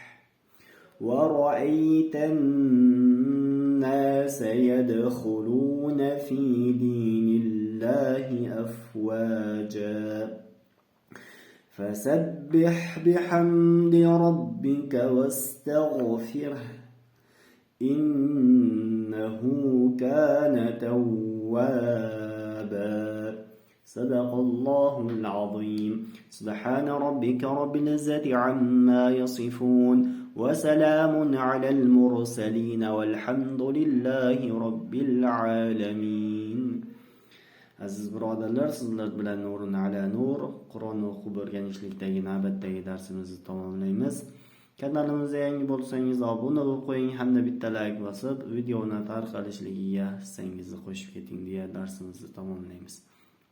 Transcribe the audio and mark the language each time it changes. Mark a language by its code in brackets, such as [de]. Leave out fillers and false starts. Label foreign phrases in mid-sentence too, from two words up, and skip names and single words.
[ar] ورأيت الناس يدخلون في دين الله أفواجا فسبح بحمد ربك واستغفره إنه كان توابا. صدق الله العظيم. سبحان ربك رب العزة عما يصفون وسلام على المرسلين والحمد لله رب العالمين. [uz] Aziz birodarlar, sizlar bilan Nurun ala Nur Qur'onni o'qib o'rganishlikdagi navbatdagi darsimizni tamomlaymiz. Kanalimizga yangi bo'lsangiz obuna bo'lib qo'ying, hamda bitta like bosib videoni tarqalishligiga hissangizni qo'shib keting deya darsimizni tamomlaymiz.